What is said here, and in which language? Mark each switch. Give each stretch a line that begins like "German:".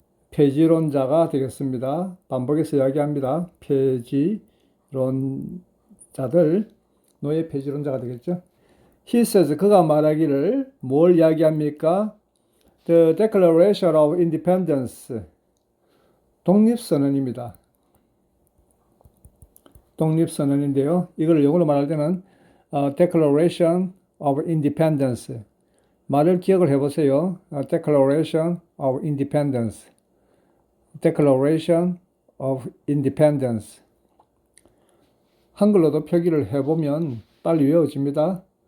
Korean: 폐지론자가 되겠습니다. 반복해서 이야기합니다. 폐지론자들, 노예 폐지론자가 되겠죠.
English: He says,
Korean: 그가 말하기를 뭘 이야기합니까?
English: The Declaration of Independence,
Korean: 독립선언입니다. 독립선언인데요. 이걸 영어로 말할 때는 Declaration of Independence. 말을 기억을 해보세요.
English: Declaration of Independence. Declaration of Independence.
Korean: 한글로도 표기를 해보면 빨리 외워집니다.